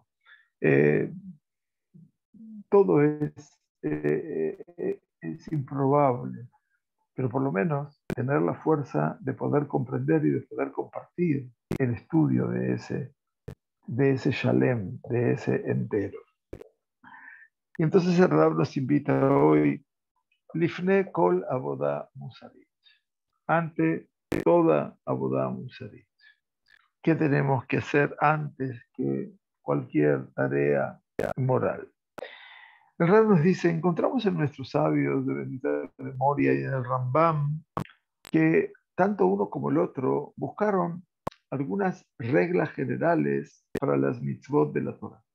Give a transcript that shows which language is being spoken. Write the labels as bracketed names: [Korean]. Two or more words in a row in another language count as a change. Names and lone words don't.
[Spanish] Eh, todo es improbable, pero por lo menos tener la fuerza de poder comprender y de poder compartir el estudio de ese shalem, de ese entero. Y entonces el Rab nos invita hoy, [Hebrew] לפני כל עבודה מוסרית, [Spanish] ante toda [Hebrew] avodah musarit. [Spanish] ¿Qué tenemos que hacer antes que cualquier tarea moral? El Rab nos dice, encontramos en nuestros sabios de bendita memoria y en el Rambam que tanto uno como el otro buscaron algunas reglas generales para las mitzvot de la Torah.